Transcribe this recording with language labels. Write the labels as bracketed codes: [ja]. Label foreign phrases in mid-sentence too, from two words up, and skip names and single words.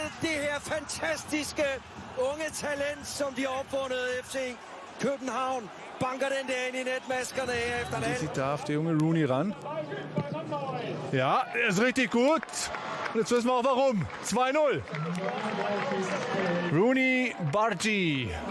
[da] Det her fantastiske unge talent, som de har opfundet FC København, banker den der ind i netmaskerne her efter den. [de] Die darf der junge Rooney ran. Ja, er ist richtig gut. Jetzt wissen wir auch warum. 2-0. Rooney Bargi.